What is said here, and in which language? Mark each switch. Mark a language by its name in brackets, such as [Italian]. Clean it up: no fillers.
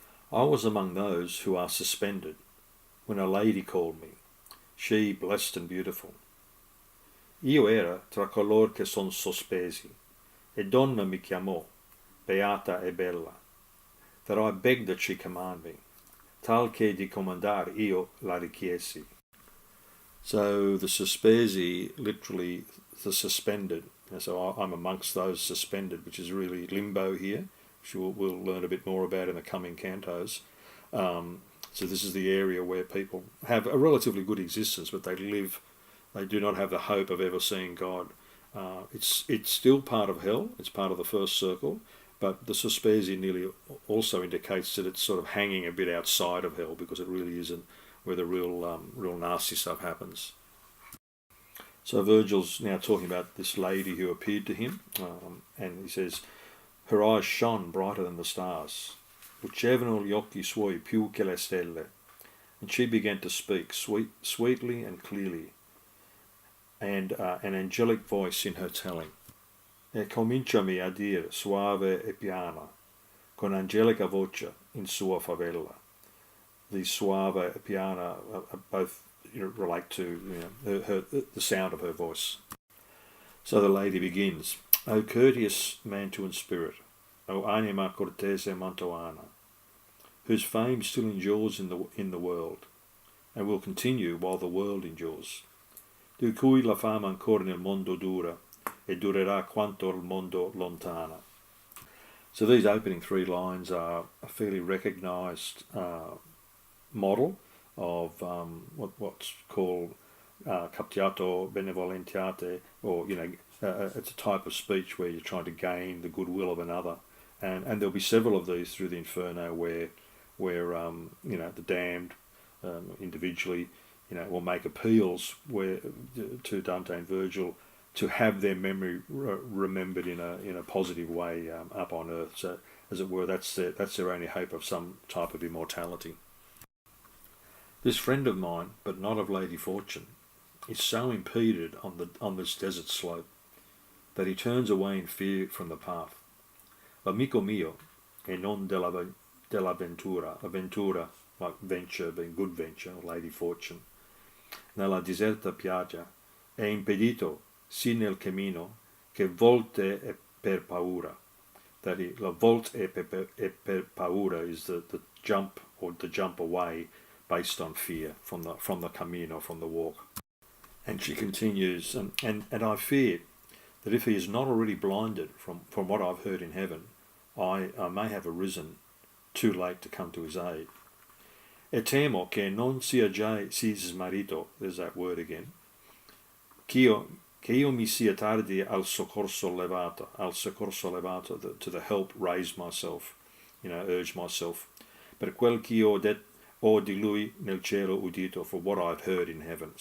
[English] I was among those who are suspended when a lady called me, she blessed and beautiful. [Italian] Io era tra color che son sospesi, e donna mi chiamò, beata e bella, [English] that I begged that she command me, [Italian] tal che di comandar io la richiesi. [English] So the sospesi, literally the suspended. So I'm amongst those suspended, which is really limbo here, which we'll learn a bit more about in the coming cantos. So this is the area where people have a relatively good existence, but they do not have the hope of ever seeing God. It's still part of hell, it's part of the first circle, but the sospesi nearly also indicates that it's sort of hanging a bit outside of hell, because it really isn't where the real nasty stuff happens. So Virgil's now talking about this lady who appeared to him, and he says, her eyes shone brighter than the stars, [Italian] lucevano gli occhi suoi più che le stelle, [English] and she began to speak sweetly and clearly, and an angelic voice in her telling. [Italian] E cominciami a dire suave e piana, con angelica voce in sua favela. [English] The [Italian] suave e piana [English] are both relate to the sound of her voice. So the lady begins, O courteous mantua in spirit, [Italian] O anima cortese mantuana, [English] whose fame still endures in the world, and will continue while the world endures. [Italian] Di cui la fama ancora nel mondo dura, e durerà quanto il mondo lontana. [English] So these opening three lines are a fairly recognised model of what's called captiato benevolentiate, or it's a type of speech where you're trying to gain the goodwill of another, and there'll be several of these through the Inferno where the damned individually will make appeals to Dante and Virgil to have their memory remembered in a positive way up on earth. So, as it were, that's their only hope of some type of immortality. This friend of mine, but not of Lady Fortune, is so impeded on this desert slope that he turns away in fear from the path. [Italian] L'amico mio, e non della ventura, avventura, [English] like venture being good venture, or Lady Fortune, [Italian] nella deserta piaggia, è impedito sì nel cammino che volte è per paura. [English] That [Italian] la volte è per paura [English] is the jump, or the jump away based on fear from the camino, from the walk. And she continues, and I fear that if he is not already blinded from what I've heard in heaven, I may have arisen too late to come to his aid. [Italian] E temo che non sia già smarrito, [English] there's that word again, [Italian] che io mi sia tardi al soccorso levato, [English] to the help raise myself, urge myself, [Italian] per quel che ho di lui nel cielo udito, [English] for what I've heard in heaven.